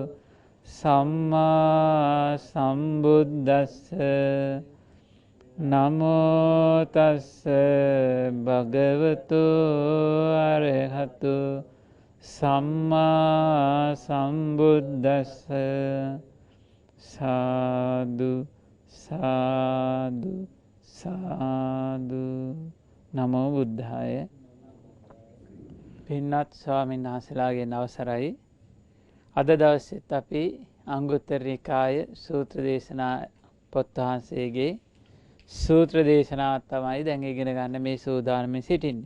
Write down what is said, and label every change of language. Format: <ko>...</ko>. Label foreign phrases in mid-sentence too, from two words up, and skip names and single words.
<pi>සම්මා සම්බුද්දස්ස නමෝ තස්ස භගවතු අරහතු සම්මා සම්බුද්දස්ස සාදු සාදු සාදු නමෝ බුද්ධාය.</pi> <si>පින්වත් ස්වාමීන් වහන්සේලාගෙන් අවසරයි. අද දවසෙත් අපි අංගුත්තර නිකාය සූත්‍ර දේශනා පොත් වහන්සේගේ සූත්‍ර දේශනාවක් තමයි දැන් ඉගෙන ගන්න මේ සූදානමින් සිටින්නේ.</si>